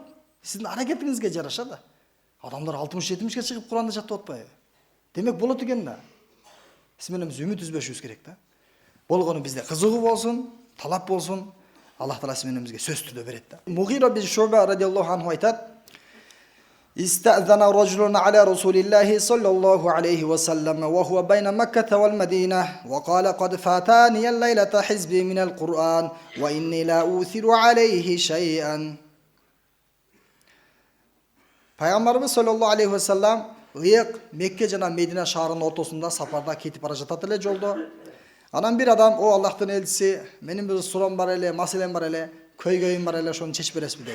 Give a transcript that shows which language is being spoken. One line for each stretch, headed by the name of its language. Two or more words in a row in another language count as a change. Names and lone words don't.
Kyrgyz: Сиздин аракетиңизге жараша да. Адамдар 60-70ке чыгып Куранды жаттап атпайбы? Демек болот экен да. Биз менен үмүт үзбөшүбүз керек да. Болгону бизде кызыгуу болсун, талап болсун. Аллах таала биз менен бизге сөз түрдө берет да. Мугира бин Шуба
Arabic: رضي الله عنه
Kyrgyz: айтат:
Arabic: استأذن رجل على رسول الله صلى الله عليه وسلم وهو بين مكة والمدينة وقال قد فاتاني الليلة حزبي من القرآن وإني لا أوثر عليه شيئا.
Kyrgyz: Пайгамбарыбыз
Arabic: صلى الله عليه وسلم
Kyrgyz: ыйык Мекке жана Медина шаарынын ортосунда сапарда кетип бара жатат эле жолдо. Анан бир адам: "О Аллахтын элчиси, менин бир суроом бар эле, маселем бар эле, көйгөйүм бар эле, ошону чечип бересизби?" деди.